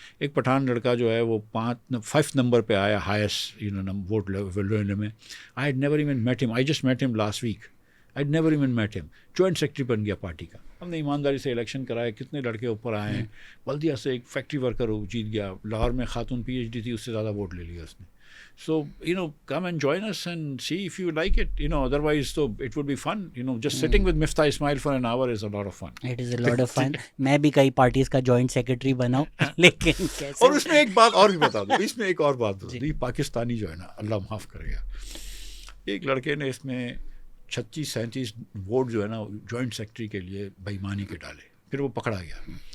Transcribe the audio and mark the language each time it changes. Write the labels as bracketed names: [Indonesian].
[Urdu] ایک پٹھان لڑکا جو ہے وہ 5th نمبر پہ آیا ہائیسٹ ووٹ لینے میں. [English] I had never even met him, I just met him last week. I had never even met him. [Urdu] جوائنٹ سیکرٹری بن گیا پارٹی کا. ہم نے ایمانداری سے الیکشن کرائے, کتنے لڑکے اوپر آئے ہیں. بلدیہ سے ایک فیکٹری ورکر جیت گیا, لاہور میں خاتون PhD تھی, اس سے زیادہ ووٹ لے لیا اس نے. [English] So, come and join us and see if you like it. Otherwise, so it would be fun. Just sitting with Miftah Ismail for an hour is a lot of fun. It is a lot of fun. [Urdu] میں بھی کئی parties کا joint secretary بنا ہوں, لیکن کیسے. اور اس میں ایک بات اور بھی بتا دوں, اس میں ایک اور بات بتا دوں. یہ پاکستانی جو ہے نا, اللہ معاف کرے گا, ایک لڑکے نے اس میں 36-37 ووٹ جو ہے نا جوائنٹ سیکرٹری کے لیے بےایمانی کے ڈالے, پھر وہ پکڑا گیا.